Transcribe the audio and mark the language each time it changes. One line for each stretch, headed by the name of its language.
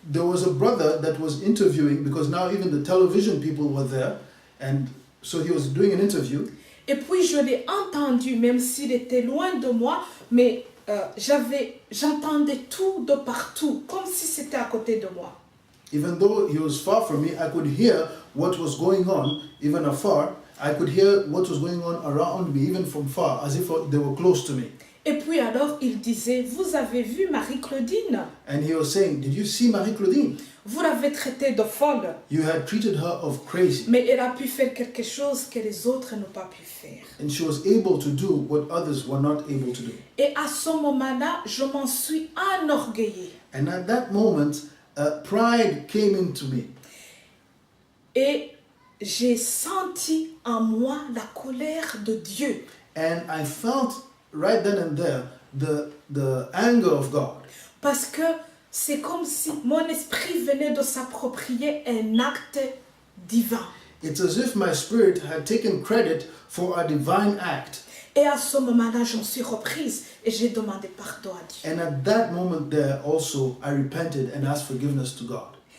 English: there was a brother that was interviewing, because now even the television people were there, and so he was doing an interview.
French: Et puis je l'ai entendu, même s'il était loin de moi, mais j'entendais tout de partout, comme si c'était à côté de moi.
English: Even though he was far from me, I could hear what was going on, even afar. I could hear what was going on around me, even from far, as if they were close to me.
French: Et puis alors il disait, vous avez vu Marie-Claudine?
English: And he was saying, did you see Marie-Claudine?
French: Vous l'avez traitée de folle,
English: You had treated her of crazy,
French: mais elle a pu faire quelque chose que les autres n'ont pas pu faire.
English: and she was able to do what others were not able to do.
French: Et à ce moment-là, je m'en suis enorgueillie.
English: And at that moment, pride came into me.
French: Et j'ai senti en moi la colère de Dieu.
English: And I felt right then and there the anger of God.
French: Parce que c'est comme si mon esprit venait de s'approprier un acte divin.
English: It's as if my spirit had taken credit for a divine act.
French: Et à ce moment-là, je me suis reprise et j'ai demandé pardon à Dieu.
English: And at that moment there also, I repented and asked forgiveness to God.